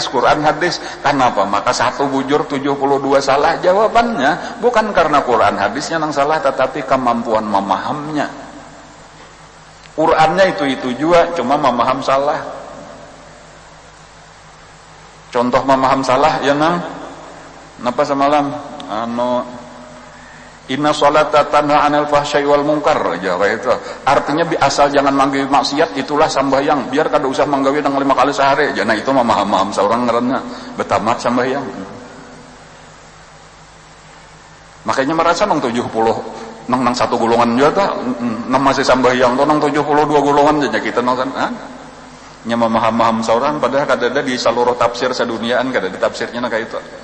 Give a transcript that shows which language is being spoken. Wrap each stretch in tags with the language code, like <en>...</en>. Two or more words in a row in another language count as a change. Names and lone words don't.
<bjn>Kenapa maka satu bujur 72 salah? Jawabannya bukan karena Quran hadisnya nang salah, tetapi kemampuan memahamnya. Qurannya itu juga, cuma memaham salah. Contoh memaham salah ya nang napa semalam</bjn> <ar>inna sholata tanha 'anil fahsya'i wal munkar</ar> <bjn>aja kayak itu. Artinya asal jangan manggawi maksiat, itulah sambayang. Biar kada usah manggawi nang 5 kali sehari. Nah itu memaham seorang ngaranna betamat sambayang. Makanya merasa nang 70 nang satu golongan juga ta nang masih sambayang to nang 72 golongan aja kita nang nya memaham seorang, padahal kada ada di seluruh tafsir seduniaan, kada ada tafsirnya nah kayak itu.</bjn>